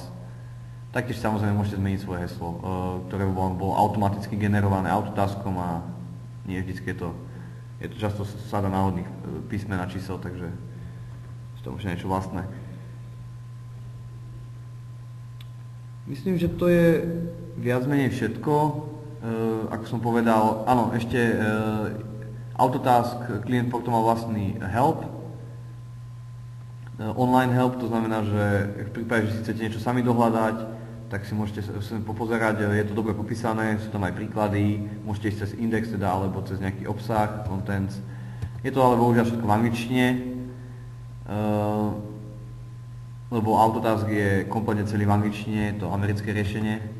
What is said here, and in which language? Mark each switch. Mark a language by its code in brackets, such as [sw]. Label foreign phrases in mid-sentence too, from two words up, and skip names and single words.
[sk] Taktiež samozrejme môžete zmeniť svoje heslo, ktoré bolo automaticky generované Autotaskom a nie vždy je to často sada náhodných písmen a čísel, takže si to môže niečo vlastné. Myslím, že to je viac menej všetko. Ako som povedal, áno, ešte Autotask klient portu má vlastný help, [en] online help, [sk] to znamená, že v prípade, že si chcete niečo sami dohľadať, tak si môžete popozerať, je to dobre popísané, sú tam aj príklady, môžete ísť cez index teda, alebo cez nejaký obsah, contents. Je to ale bohužiaľ všetko v angličtine, lebo Autotask je kompletne celý v angličtine, je to americké riešenie.